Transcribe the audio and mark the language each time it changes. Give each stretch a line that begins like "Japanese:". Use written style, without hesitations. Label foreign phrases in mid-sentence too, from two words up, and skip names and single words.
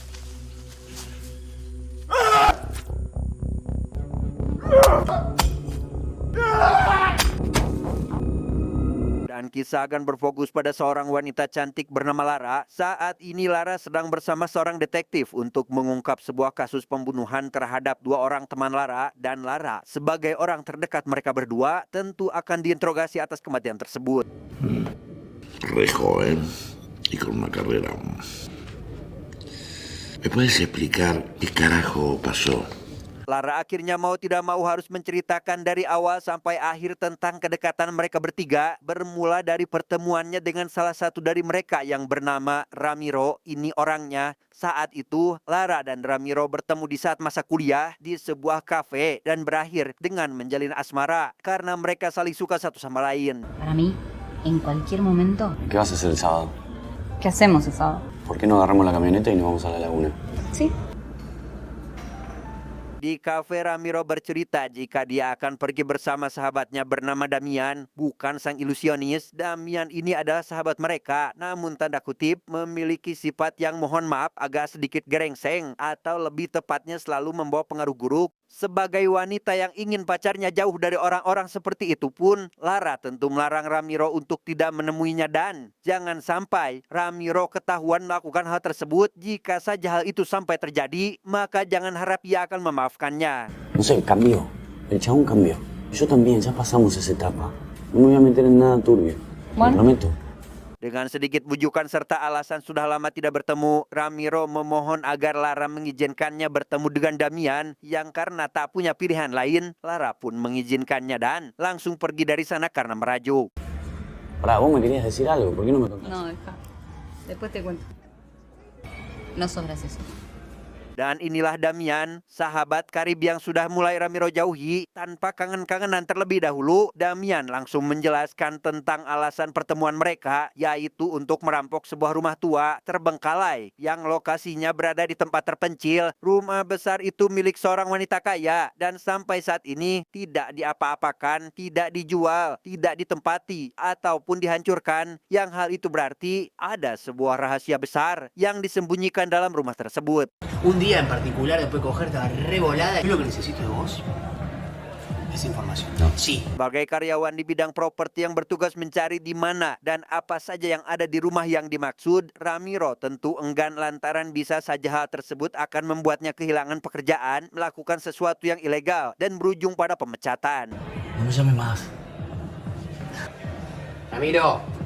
Indonesian: Dan kisah akan berfokus pada seorang wanita cantik bernama Lara. Saat ini Lara sedang bersama seorang detektif untuk mengungkap sebuah kasus pembunuhan terhadap dua orang teman Lara. Dan Lara sebagai orang terdekat mereka berdua tentu akan diinterogasi atas kematian tersebut.
Spanish: Re joven y con una carrera. ¿Me puedes explicar qué carajo pasó?
Indonesian: Lara akhirnya mau tidak mau harus menceritakan dari awal sampai akhir tentang kedekatan mereka bertiga. Bermula dari pertemuannya dengan salah satu dari mereka yang bernama Ramiro. Ini orangnya. Saat itu Lara dan Ramiro bertemu di saat masa kuliah di sebuah kafe dan berakhir dengan menjalin asmara karena mereka saling suka satu sama lain.
Spanish: Para mí, en cualquier momento. ¿Qué vas a hacer el sábado? ¿Qué hacemos el sábado? ¿Por qué no agarramos la camioneta y nos vamos a la laguna? Sí.
Indonesian: Di kafe Ramiro bercerita jika dia akan pergi bersama sahabatnya bernama Damian, bukan sang ilusionis. Damian ini adalah sahabat mereka, namun tanda kutip memiliki sifat yang mohon maaf agak sedikit gerengseng atau lebih tepatnya selalu membawa pengaruh buruk. Sebagai wanita yang ingin pacarnya jauh dari orang-orang seperti itu pun, Lara tentu melarang Ramiro untuk tidak menemuinya dan jangan sampai Ramiro ketahuan melakukan hal tersebut. Jika saja hal itu sampai terjadi, maka jangan harap ia akan memaafkannya.
Spanish: No sé, cambió. El chabón cambió. Yo también, ya pasamos esa etapa. No me voy a meter en nada turbio. Bueno. Te prometo. Dengan sedikit bujukan serta alasan sudah lama tidak bertemu, Ramiro memohon agar Lara mengizinkannya bertemu dengan Damian yang karena tak punya pilihan lain, Lara pun mengizinkannya dan langsung pergi dari sana karena merajuk. Pará, vos me querías decir algo, ¿por qué no me contás? No, deja. Después te cuento. No sos gracioso.
Indonesian: Dan inilah Damian, sahabat karib yang sudah mulai Ramiro jauhi. Tanpa kangen-kangenan terlebih dahulu, Damian langsung menjelaskan tentang alasan pertemuan mereka, yaitu untuk merampok sebuah rumah tua terbengkalai yang lokasinya berada di tempat terpencil. Rumah besar itu milik seorang wanita kaya dan sampai saat ini tidak diapa-apakan, tidak dijual, tidak ditempati, ataupun dihancurkan. Yang hal itu berarti ada sebuah rahasia besar yang disembunyikan dalam rumah tersebut.
Spanish: Un día en particular, después de cogerte a revolada, yo lo que necesito de vos es información. No. Sí.
Indonesian: Sebagai karyawan di bidang properti yang bertugas mencari di mana dan apa saja yang ada di rumah yang dimaksud, Ramiro tentu enggan lantaran bisa saja hal tersebut akan membuatnya kehilangan pekerjaan, melakukan sesuatu yang ilegal, dan berujung pada pemecatan.
Spanish: No me llames más. Ramiro.